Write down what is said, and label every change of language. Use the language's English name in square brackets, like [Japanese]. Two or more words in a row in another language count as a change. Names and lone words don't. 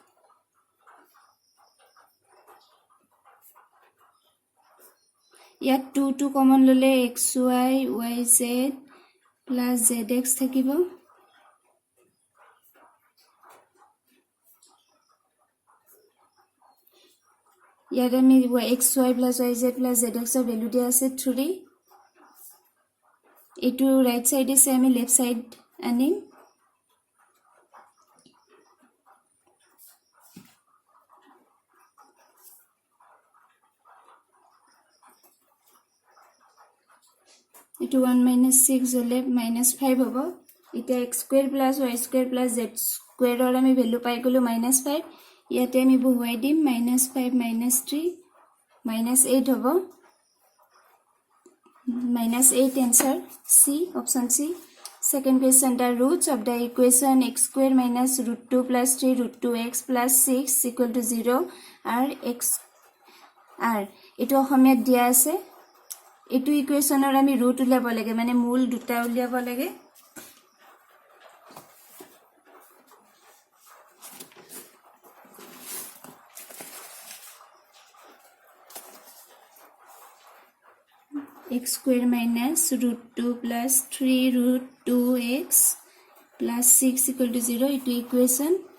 [Assamese] ইয়াত 2 কমন ললে xy yz + zx থাকিব ইয়াত আমি xy + yz + zx ৰ ভ্যালু দিয়া আছে 3 এটো [English] right side [Assamese] আছে আমি [English] left side [Assamese] আনিম এটো 1 - 6 হলে -5 হ'ব এটা x² + y² + z² ৰ আমি ভ্যালু পাই গলো -5 ইয়াতে আমি বহুৱাই দিম -5 - 3 -8 হ'ব [English] -8 answer C option C second question the roots of the equation x² - √2 + 3 √2x + 6 = 0 are x are [Assamese] এটো অসমীয়াত দিয়া আছে এটো ইকুৱেশ্যনৰ আমি ৰুট উলিয়াব লাগে মানে মূল দুটা উলিয়াব লাগে x² - √2 + 3 √2x + 6 = 0 এটো ইকুৱেশ্যন